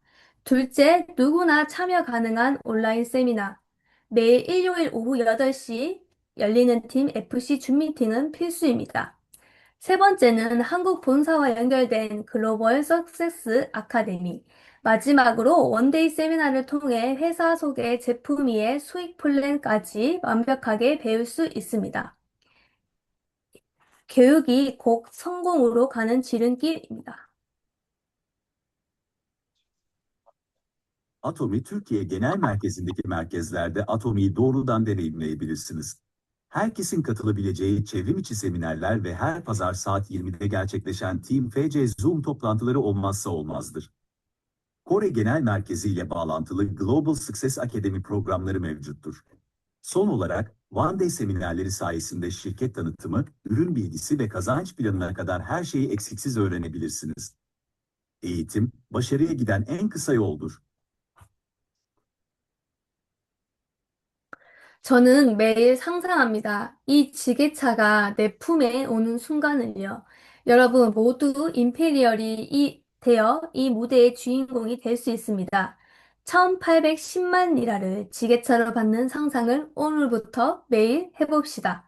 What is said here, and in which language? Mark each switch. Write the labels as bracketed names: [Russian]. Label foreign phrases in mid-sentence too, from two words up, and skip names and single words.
[Korean] 둘째, 누구나 참여 가능한 온라인 세미나. 매일 일요일 오후 8시 열리는 팀 FC 줌 미팅은 필수입니다. 세 번째는 한국 본사와 연결된 글로벌 석세스 아카데미. 마지막으로 원데이 세미나를 통해 회사 소개, 제품 이해, 수익 플랜까지 완벽하게 배울 수 있습니다. 교육이 곧 성공으로 가는 지름길입니다. [Turkish] Atomi Türkiye Genel Merkezi'ndeki merkezlerde Atomi'yi doğrudan deneyimleyebilirsiniz. Herkesin katılabileceği çevrim içi seminerler ve her pazar saat 20'de gerçekleşen Team FC Zoom toplantıları olmazsa olmazdır. Kore Genel Merkezi ile bağlantılı Global Success Academy programları mevcuttur. Son olarak, One Day seminerleri sayesinde şirket tanıtımı, ürün bilgisi ve kazanç planına kadar her şeyi eksiksiz öğrenebilirsiniz. Eğitim, başarıya giden en kısa yoldur. [Korean] 저는 매일 상상합니다. 이 지게차가 내 품에 오는 순간을요. 여러분 모두 되어 이 무대의 주인공이 될 수 있습니다. 1810만 리라를 지게차로 받는 상상을 오늘부터 매일 해봅시다.